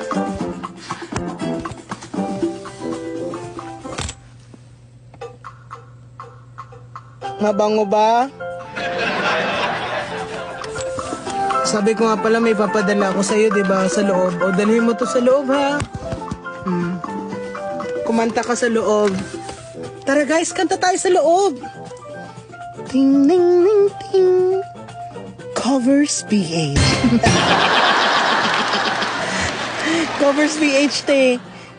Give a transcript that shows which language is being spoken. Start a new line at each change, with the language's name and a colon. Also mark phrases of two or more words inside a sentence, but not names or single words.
Filipino: Mabango ba? Sabi ko nga pala may papadala ako sa'yo, diba? Sa loob. O, dalhin mo to sa loob, ha? Kumanta ka sa loob. Tara guys, kanta tayo sa loob. Ting, ning, ning, ting. Covers PH. Covers PH, te.